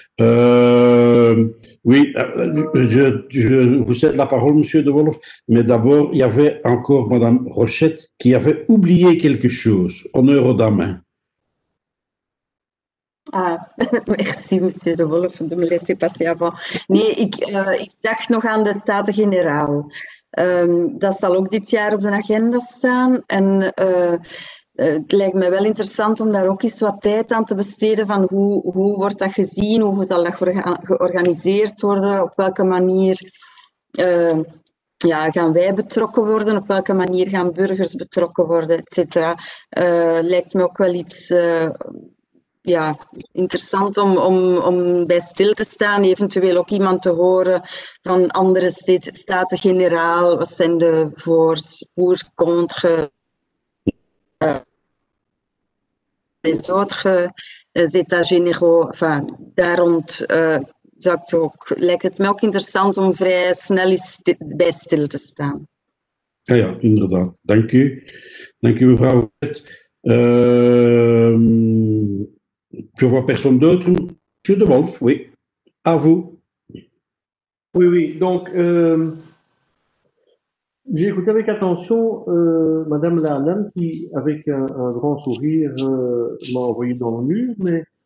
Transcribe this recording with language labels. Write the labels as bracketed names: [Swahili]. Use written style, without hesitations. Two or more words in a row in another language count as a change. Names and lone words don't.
[French] Oui, je vous cède la parole, monsieur De Wolf, mais d'abord, il y avait encore madame Rochette qui avait oublié quelque chose. Honneur aux dames. Ah, merci, monsieur De Wolf, de me laisser passer avant. [Dutch] Nee, ik dacht nog aan de Staten-Generaal. Dat zal ook dit jaar op de agenda staan. En het lijkt me wel interessant om daar ook eens wat tijd aan te besteden van hoe wordt dat gezien, hoe zal dat georganiseerd worden, op welke manier gaan wij betrokken worden, op welke manier gaan burgers betrokken worden, et cetera. Lijkt me ook wel iets interessant om bij stil te staan, eventueel ook iemand te horen van andere Staten-Generaal. Wat zijn de voor, [French] contre, les autres états généraux. Enfin, [Dutch] daar rond lijkt het mij ook interessant om vrij snel eens bij stil te staan. Ja, inderdaad. Dank u. Dank u, mevrouw. [French] Je vois personne d'autre. Monsieur De Wolf, oui. À vous. Oui. Donc, j'ai écouté avec attention Madame Lahanan qui, avec un grand sourire, m'a envoyé dans le mur, mais